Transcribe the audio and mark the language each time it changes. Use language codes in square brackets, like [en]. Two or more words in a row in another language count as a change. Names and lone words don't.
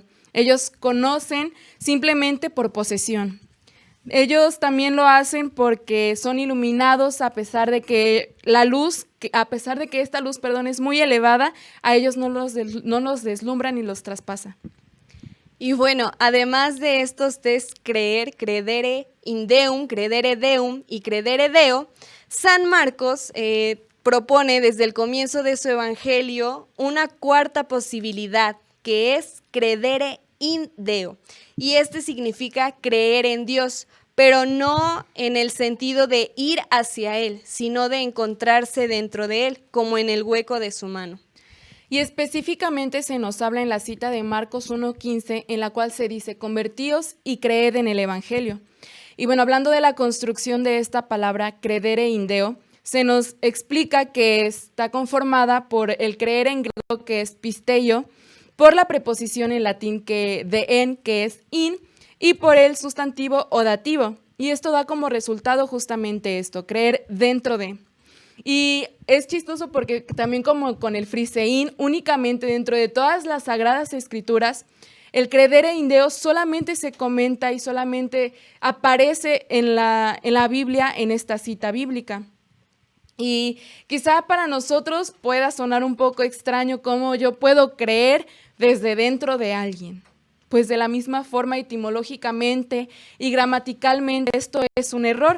[es] Ellos conocen simplemente por posesión. Ellos también lo hacen porque son iluminados a pesar de que esta luz, es muy elevada, a ellos no los deslumbra ni los traspasa. Y bueno, además de estos tres, creer, [la] credere in Deum, credere Deum y credere Deo, [es] San Marcos propone desde el comienzo de su evangelio una cuarta posibilidad, que es [la] credere in Deo. [es] Y significa creer en Dios, pero no en el sentido de ir hacia Él, sino de encontrarse dentro de Él, como en el hueco de su mano. Y específicamente se nos habla en la cita de Marcos 1:15, en la cual se dice, convertíos y creed en el Evangelio. Y bueno, hablando de la construcción de esta palabra, [la] credere in Deo, [es] se nos explica que está conformada por el creer en griego, que es pisteio, por la preposición en latín de en, que es in, y por el sustantivo o dativo. Y esto da como resultado justamente esto, creer dentro de. Y es chistoso porque también como con el friseín, únicamente dentro de todas las sagradas escrituras, el [la] credere in Deo [es] solamente se comenta y solamente aparece en la Biblia, en esta cita bíblica. Y quizá para nosotros pueda sonar un poco extraño cómo yo puedo creer desde dentro de alguien. Pues de la misma forma, etimológicamente y gramaticalmente, esto es un error.